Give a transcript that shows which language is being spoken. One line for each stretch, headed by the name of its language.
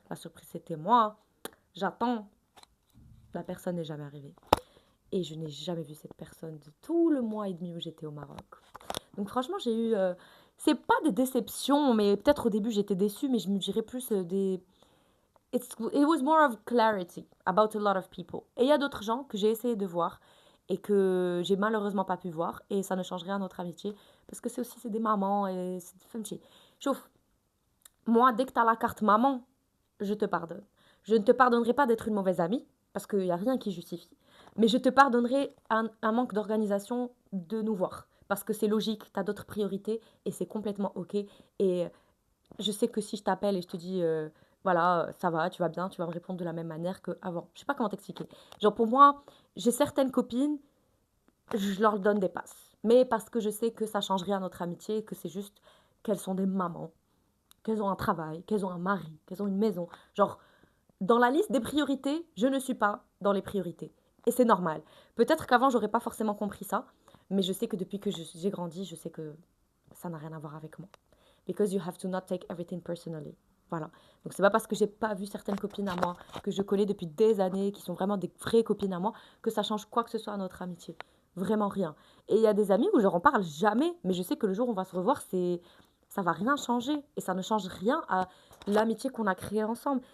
French: La surprise, c'était moi. J'attends. La personne n'est jamais arrivée. Et je n'ai jamais vu cette personne de tout le mois et demi où j'étais au Maroc. Donc franchement, j'ai eu... c'est pas des déceptions, mais peut-être au début j'étais déçue, mais je me dirais plus des...
English: It was more of clarity about a lot of people.
French: Et il y a d'autres gens que j'ai essayé de voir et que j'ai malheureusement pas pu voir. Et ça ne change rien à notre amitié. Parce que c'est des mamans et c'est des femmes. Chauffe, moi, dès que tu as la carte maman, je te pardonne. Je ne te pardonnerai pas d'être une mauvaise amie, parce qu'il n'y a rien qui justifie. Mais je te pardonnerai un manque d'organisation de nous voir. Parce que c'est logique, tu as d'autres priorités et c'est complètement OK. Et je sais que si je t'appelle et je te dis, voilà, ça va, tu vas bien, tu vas me répondre de la même manière qu'avant. Je sais pas comment t'expliquer. Genre pour moi, j'ai certaines copines, je leur donne des passes. mais parce que je sais que ça change rien à notre amitié, que c'est juste qu'elles sont des mamans, qu'elles ont un travail, qu'elles ont un mari, qu'elles ont une maison. Genre, dans la liste des priorités, je ne suis pas dans les priorités. Et c'est normal. Peut-être qu'avant, j'aurais pas forcément compris ça, mais je sais que depuis que j'ai grandi, je sais que ça n'a rien à voir avec moi.
English: Because you have to not take everything personally.
French: Voilà. Donc c'est pas parce que j'ai pas vu certaines copines à moi que je connais depuis des années, qui sont vraiment des vraies copines à moi, que ça change quoi que ce soit à notre amitié. Vraiment rien. Et il y a des amis où je n'en parle jamais, mais je sais que le jour où on va se revoir, ça va rien changer et ça ne change rien à l'amitié qu'on a créée ensemble.